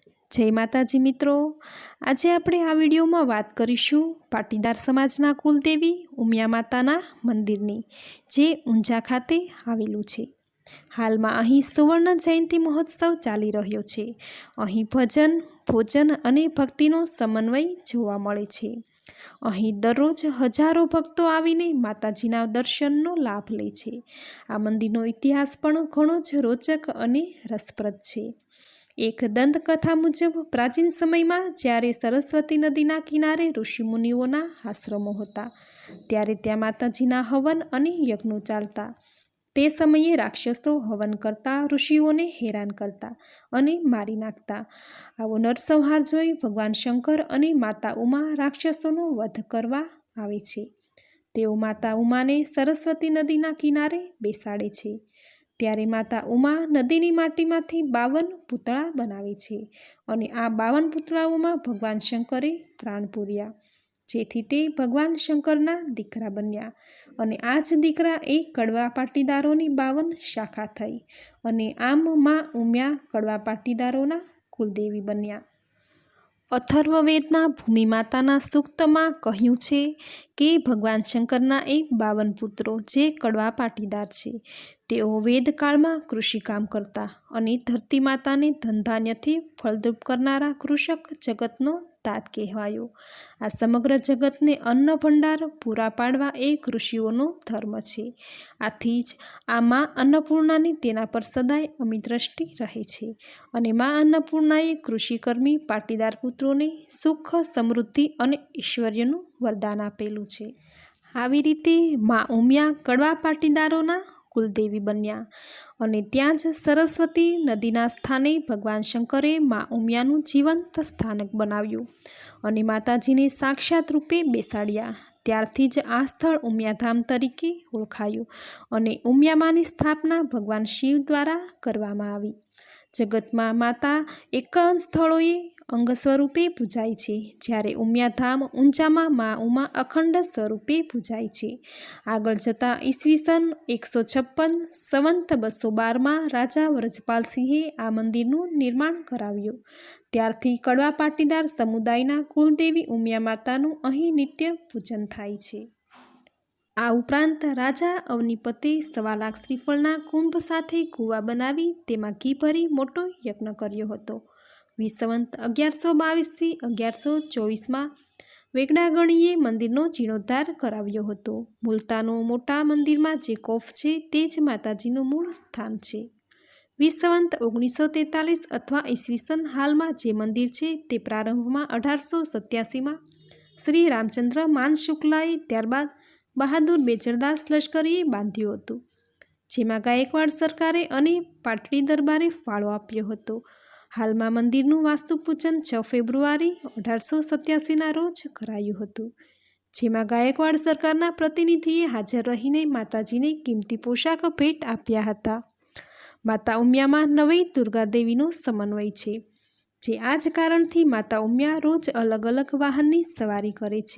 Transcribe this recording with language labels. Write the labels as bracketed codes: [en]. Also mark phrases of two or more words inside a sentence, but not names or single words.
[gu] જય માતાજી મિત્રો, આજ આપણે આ વિડિયો મેં વાત કરીશું પાટીદાર સમાજના કુળદેવી ઉમિયા માતાના મંદિરની, જે ઊંઝા ખાતે આવેલું છે। હાલ મેં અહીં સુવર્ણ જયંતી મહોત્સવ ચાલી રહ્યો છે। અહીં ભજન, ભોજન અને ભક્તિનો સમન્વય જોવા મળે છે। અહીં દરરોજ હજારો ભક્તો આવીને માતાજીના દર્શનનો લાભ લે છે। આ મંદિરનો ઇતિહાસ પણ ઘણો જ રોચક અને રસપ્રદ છે। એક દંતકથા મુજબ પ્રાચીન સમય મેં જ્યારે સરસ્વતી નદીના કિનારે ઋષિ મુનિઓના આશ્રમો હતા, ત્યારે ત્યા માતાજીના હવન અને યજ્ઞો ચાલતા। તે સમયે રાક્ષસો હવન કરતા ઋષિઓને હેરાન કરતા અને મારી નાખતા। આવો નરસંહાર જોઈ ભગવાન શંકર અને માતા ઉમા રાક્ષસોનો વધ કરવા આવે છે। તેઓ માતા ઉમાને સરસ્વતી નદીના કિનારે બેસાડે છે। ત્યારે માતા ઉમા નદીની માટીમાંથી 52 પૂતળા બનાવે છે અને આ 52 પૂતળાઓમાં ભગવાન શંકરે પ્રાણ પૂર્યા, જેથી તે ભગવાન શંકરના દીકરા બન્યા। અને આજ દીકરા એક કડવા પાટીદારોની 52 શાખા થઈ અને આમ માં ઉમિયા કડવા પાટીદારોના કુળદેવી બન્યા। અથર્વવેદના ભૂમિ માતાના સૂક્તમાં કહ્યું છે કે ભગવાન શંકરના એક 52 પુત્રો જે કડવા પાટીદાર છે। તેઓ વેદકાળ મેં કૃષિ કામ કરતા અને ધરતી માતાને ધન ધાન્યથી ફળદ્રૂપ કરનારા કૃષક જગતનો તાત કહેવાયો। આ સમગ્ર જગતને અન્ન ભંડાર પૂરા પાડવા એક ઋષિઓનો ધર્મ છે। આથી જ આ માં અન્નપૂર્ણાની તેના પર સદાય અમી દૃષ્ટિ રહે છે અને માં અન્નપૂર્ણાએ કૃષિકર્મી પાટીદાર પુત્રોને સુખ, સમૃદ્ધિ અને ઐશ્વર્યનું વરદાન આપેલું છે। આવી રીતે માં ઉમિયા કડવા પાટીદારોના કુળદેવી બન્યા અને ત્યાં જ સરસ્વતી નદીના સ્થાને ભગવાન શંકરે માં ઉમિયાનું જીવંત સ્થાનક બનાવ્યું અને માતાજીને સાક્ષાત રૂપે બેસાડ્યા। ત્યારથી જ આ સ્થળ ઉમિયાધામ તરીકે ઓળખાયું અને ઉમિયા માની સ્થાપના ભગવાન શિવ દ્વારા કરવામાં આવી। જગતમાં માતા 51 સ્થળોએ અંગ સ્વરૂપે પૂજાય છે, જ્યારે ઉમિયાધામ ઊંઝામાં માં ઉમા અખંડ સ્વરૂપે પૂજાય છે। આગળ જતા ઈસ્વીસન 156 સંવંત 212 મેં રાજા વ્રજપાલ સિંહે આ મંદિરનું નિર્માણ કરાવ્યું। ત્યારથી કડવા પાટીદાર સમુદાયના કુળદેવી ઉમિયા માતાનું અહીં નિત્ય પૂજન થાય છે। આ ઉપરાંત રાજા અવનીપતે 1.25 લાખ શ્રીફળના કુંભ સાથે કૂવા બનાવી તેમાં ઘી ભરી મોટો યજ્ઞ કર્યો હતો। વિસવંત 1122 થી 1124 મેં વેગડાગણીએ મંદિરનો જીર્ણોદ્ધાર કરાવ્યો હતો। મૂળતાનો મોટા મંદિર મેં જે કોફ છે તે જ માતાજીનું મૂળ સ્થાન છે। વિસવંત 1943 અથવા ઈસ્વીસન હાલ મેં જે મંદિર છે તે પ્રારંભ મેં 1887 મેં શ્રી રામચંદ્ર માન શુક્લાએ ત્યારબાદ બહાદુર બેચરદાસ લશ્કરીએ બાંધ્યું હતું, જેમાં ગાયકવાડ સરકારે અને પાટડી દરબારે ફાળો આપ્યો હતો। હાલ મેં મંદિરનું વાસ્તુપૂજન 6 ફેબ્રુઆરી 1887 ના રોજ કરાયું હતું, જેમાં ગાયકવાડ સરકારના પ્રતિનિધિએ હાજર રહીને માતાજીને કિમતી પોશાક ભેટ આપ્યા હતા। માતા ઉમિયા મેં નવઈ દુર્ગાદેવીનો સમન્વય છે, જે આજ કારણથી માતા ઉમિયા રોજ અલગ અલગ વાહનની સવારી કરે છે।